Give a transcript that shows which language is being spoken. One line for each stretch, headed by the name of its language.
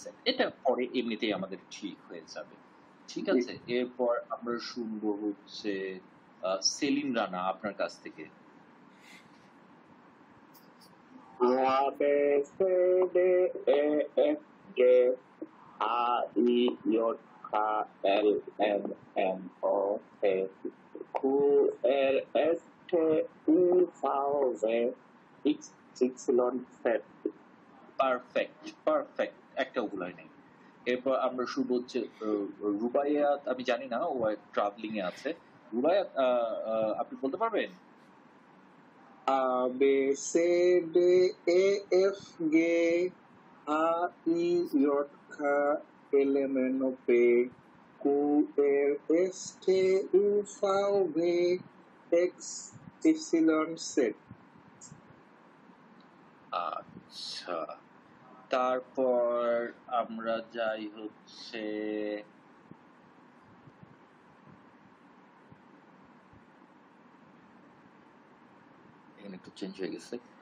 Bangla: এটা পরে এমনিতেই আমাদের ঠিক হয়ে যাবে, ঠিক আছে? এরপর আমরা শুনবো হচ্ছে সেলিম রানা আপনার কাছ থেকে।
English: A B C D E F G H I J K L M N O P Q R S T U V W X Y Z.
Bangla: Perfect perfect, একটা ভুলাই নেই। এরপর আমরা শুরু হচ্ছে রুবাইয়াত। আমি জানি না, ও ট্রাভেলিং এ আছে। রুবাইয়াত, আপনি বলতে পারবেন?
English: A B C D E F G H I J K L M N O P Q R S T U V W X Y Z.
Bangla: আচ্ছা, তারপর আমরা যাই হচ্ছে এখানে একটু চেঞ্জ হয়ে গেছে।